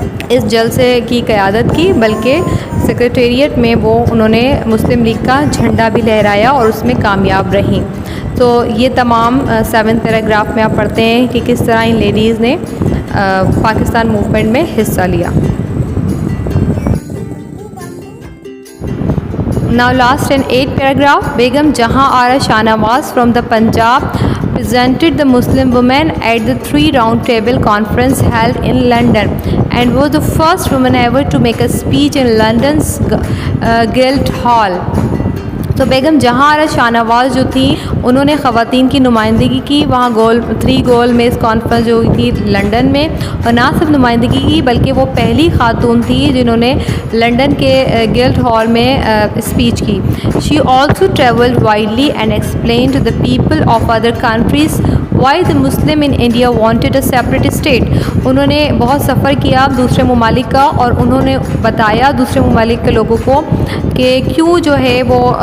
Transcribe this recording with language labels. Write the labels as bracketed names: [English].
[Urdu] اس جلسے کی قیادت کی بلکہ سیکریٹریٹ میں انہوں نے مسلم لیگ کا جھنڈا بھی لہرایا اور اس میں کامیاب رہیں۔ تو یہ تمام 7 پیراگراف میں آپ پڑھتے ہیں کہ کس طرح ان لیڈیز نے پاکستان موومنٹ میں حصہ لیا۔ [English] Now last and 8th paragraph. Begum Jahan Ara Shahnawaz from the Punjab presented the Muslim women at the 3 round table conference held in London and was the first woman ever to make a speech in London's Guildhall. [Urdu] تو بیگم جہاں آرا شاہنواز جو تھیں انہوں نے خواتین کی نمائندگی کی وہاں 3 گول میں اس کانفرنس جو ہوئی تھی لنڈن میں، اور نہ صرف نمائندگی کی بلکہ وہ پہلی خاتون تھی جنہوں نے لنڈن کے گلڈ ہال میں اسپیچ کی۔ [English] She also travelled widely and explain to the people of other countries why the Muslim in India wanted a separate state. [Urdu] انہوں نے بہت سفر کیا دوسرے ممالک کا اور انہوں نے بتایا دوسرے ممالک کے لوگوں کو کہ کیوں جو ہے وہ